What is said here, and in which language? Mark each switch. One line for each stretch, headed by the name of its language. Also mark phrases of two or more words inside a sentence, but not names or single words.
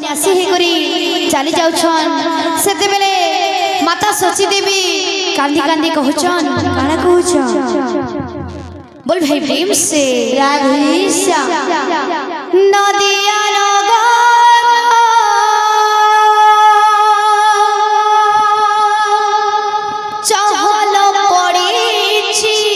Odia: ସନ୍ନ୍ୟାସୀ ହେଇକରି ଚାଲି ଯାଉଛନ୍ ସେତେବେଳେ ମାତା ସଚୀ ଦେବୀ କାନ୍ଦି କାନ୍ଦି କହୁଛନ୍ କାଣା କହୁଛନ୍
Hindi: बोल भाई प्रेम से राधेश्याम नदिया चहल पड़ी